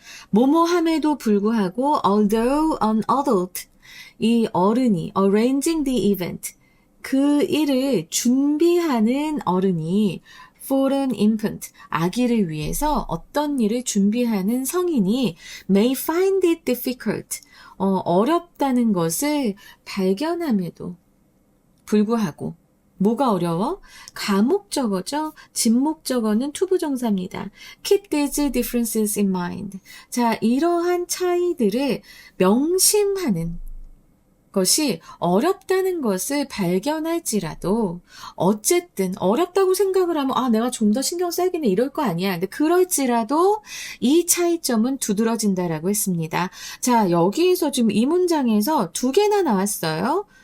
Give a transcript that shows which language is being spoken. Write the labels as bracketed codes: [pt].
[ko] 뭐뭐함에도 불구하고 [en] although an adult, [ko] 이 어른이 [en] arranging the event, [ko] 그 일을 준비하는 어른이 [en] for an infant, [ko] 아기를 위해서 어떤 일을 준비하는 성인이 [en] may find it difficult, [ko] 어렵다는 것을 발견함에도 불구하고 뭐가 어려워? 가목적어죠. 진목적어는 투부정사입니다. [en] Keep these differences in mind. [ko] 자, 이러한 차이들을 명심하는 것이 어렵다는 것을 발견할지라도 어쨌든 어렵다고 생각을 하면 아 내가 좀 더 신경 써야겠네 이럴 거 아니야. 근데 그럴지라도 이 차이점은 두드러진다라고 했습니다. 자 여기에서 지금 이 문장에서 두 개나 나왔어요.